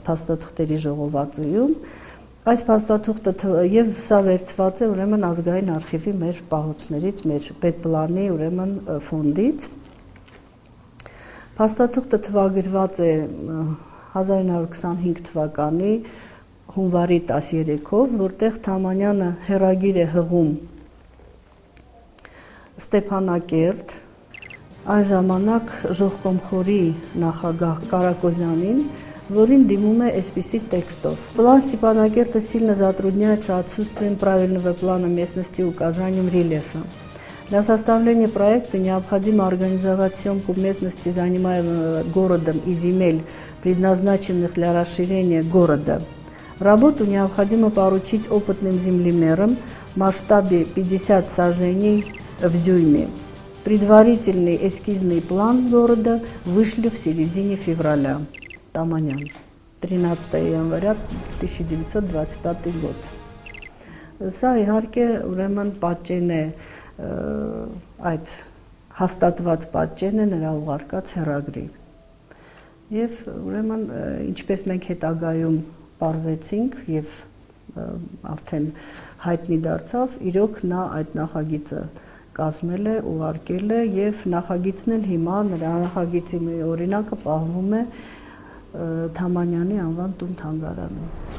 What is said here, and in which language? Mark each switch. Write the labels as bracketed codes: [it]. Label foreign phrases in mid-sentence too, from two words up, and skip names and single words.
[hy] փաստաթղթերի ժողովածուում։ Այս փաստաթուղթը եւ սա վերցված է ուրեմն ազգային արխիվի մեր պահոցներից, մեր պետպլանի ուրեմն ֆոնդից։ Փաստաթուղթը թվագրված է 1925 թվականի հունվարի 13-ով, որտեղ Թամանյանը հեռագիր է հղում Ստեփանակերտ, այն ժամանակ Ժողկոմխորի նախագահ Կարակոզյանին, որին դիմում է այսպիսի տեքստով. [ru] План Степанакерта сильно затрудняется отсутствием правильного плана местности и указанием рельефа. Для составления проекта необходимо организовать съемку местности, занимаемого городом и земель, предназначенных для расширения города. Работу необходимо поручить опытным землемерам в масштабе 50 сажений в дюйме. Предварительный эскизный план города вышли в середине февраля. Թամանյան, 13 января 1925 год. [hy] Սա իհարկե ուրեմն պատճեն է այդ հաստատված պատճեն է նրա ուղարկած հեռագրի։ Եվ ուրեմն ինչպես մենք հետագայում բարձեցինք եւ արդեն հայտնի դարձավ, իրոք նա այդ նախագիծը կազմել է, ուղարկել է եւ նախագիծն էլ հիմա նրա նախագիծի մի օրինակը պահվում է Թամանյանի անվան տուն-թանգարանում։